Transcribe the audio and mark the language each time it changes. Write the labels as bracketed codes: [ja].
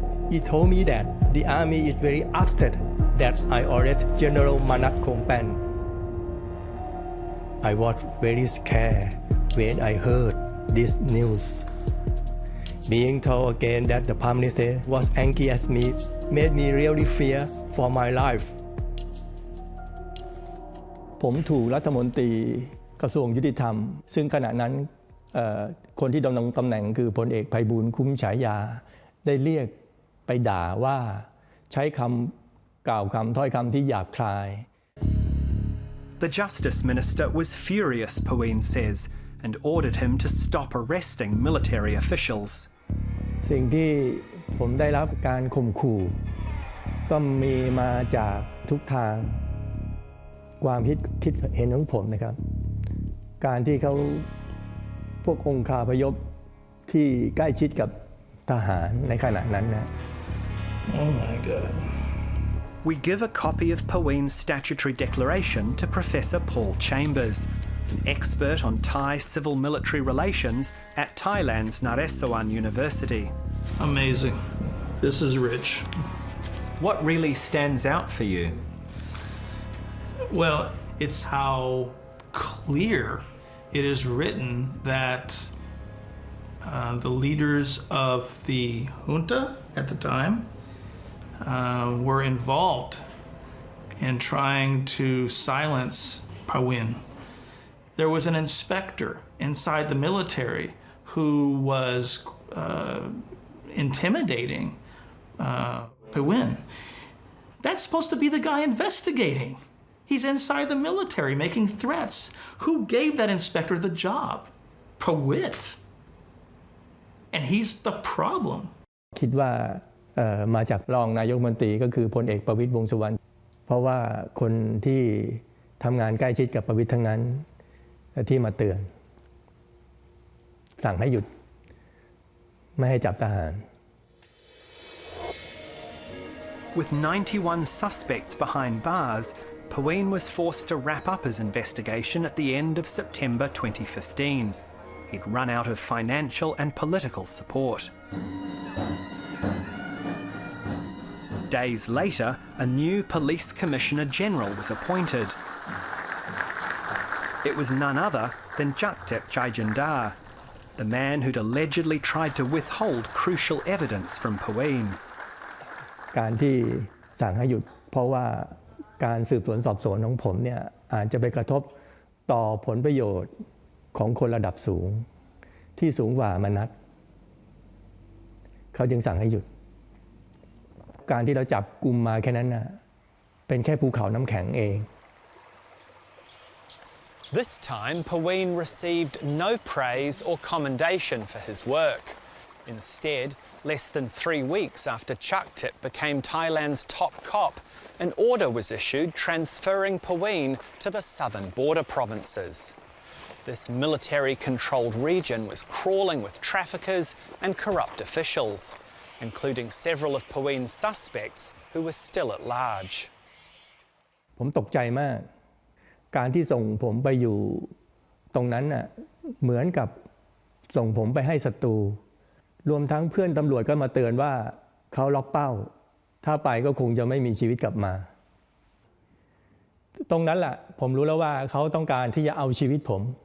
[en] He told me that the army is very upset that I arrested General Manat Kongpan. I was very scared when I heard this news. Being told again that the Prime Minister was angry at me made me really fear for my life. [th] ผมถูกรัฐมนตรีกระทรวงยุติธรรมซึ่งขณะนั้นคนที่ดำรงตำแหน่งคือพลเอกไพบูลย์คุ้มฉายาได้เรียกไปด่าว่าใช้คำกล่าวคำถ้อยคำที่หยาบคาย [en] The Justice Minister was furious, Paween says, and ordered him to stop arresting military officials. [th] สิ่งที่ผมได้รับการข่มขู่ก็มีมาจากทุกทางความคิดเห็นของผมนะครับการที่เขาพวกองคาพยพที่ใกล้ชิดกับทหารในขณะนั้นนะ [en] Oh my God. We give a copy of Paween's statutory declaration to Professor Paul Chambers, an expert on Thai civil-military relations at Thailand's Naresuan University. Amazing. This is rich. What really stands out for you? Well, it's how clear It is written that the leaders of the junta at the time were involved in trying to silence Pawin. There was an inspector inside the military who was intimidating Pawin. That's supposed to be the guy investigating. He's inside the military making threats. Who gave that inspector the job? Pawit. And he's the problem. [th] คิดว่ามาจากรองนายกรัฐมนตรีก็คือพลเอกประวิตรวงษ์สุวรรณเพราะว่าคนที่ทำงานใกล้ชิดกับประวิตรทั้งนั้นที่มาเตือนสั่งให้หยุดไม่ให้จับทหาร [en] With 91 suspects behind bars, Pawin was forced to wrap up his investigation at the end of September 2015. He'd run out of financial and political support. Days later, a new Police Commissioner General was appointed. It was none other than Jaktep Chaijandar, the man who'd allegedly tried to withhold crucial evidence from Pawin. [th] การที่สั่งให้หยุดเพราะว่าการสืบสวนสอบสวนของผมเนี่ยอาจจะไปกระทบต่อผลประโยชน์ของคนระดับสูงที่สูงกว่ามนัสเขาจึงสั่งให้หยุดการที่เราจับกุมมาแค่นั้นน่ะเป็นแค่ภูเขาน้ำแข็งเอง [en] This time, Pawin received no praise or commendation for his work. Instead, less than 3 weeks after Jaktep became Thailand's top cop, an order was issued transferring Pawin to the southern border provinces. This military-controlled region was crawling with traffickers and corrupt officials, including several of Pawin's suspects who were still at large. [th] ผมตกใจมากการที่ส่งผมไปอยู่ตรงนั้นน่ะเหมือนกับส่งผมไปให้ศัตรูรวมทั้งเพื่อนตำรวจก็มาเตือนว่าเขาล็อกเป้าถ้าไปก็คงจะไม่มีชีวิตกลับมาตรงนั้นแหละผมรู้แล้วว่าเขาต้องการที่จะเอาชีวิตผม